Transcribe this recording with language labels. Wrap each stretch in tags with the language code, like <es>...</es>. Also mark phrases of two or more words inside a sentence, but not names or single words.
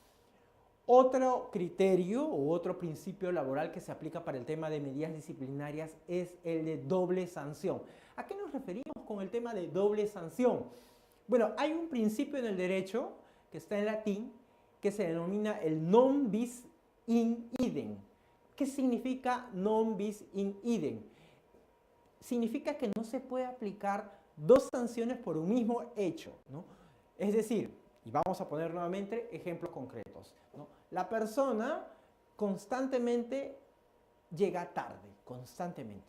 <es>Otro criterio u otro principio laboral que se aplica para el tema de medidas disciplinarias es el de doble sanción. ¿A qué nos referimos con el tema de doble sanción? Bueno, hay un principio en el derecho que está en latín que se denomina el</es> <la>non bis in idem.</la> <es>¿Qué significa</es> <la>non bis in idem?</la> <es>Significa que no se puede aplicar dos sanciones por un mismo hecho, ¿no? Es decir, y vamos a poner nuevamente ejemplos concretos, ¿no? La persona constantemente llega tarde, constantemente.</es>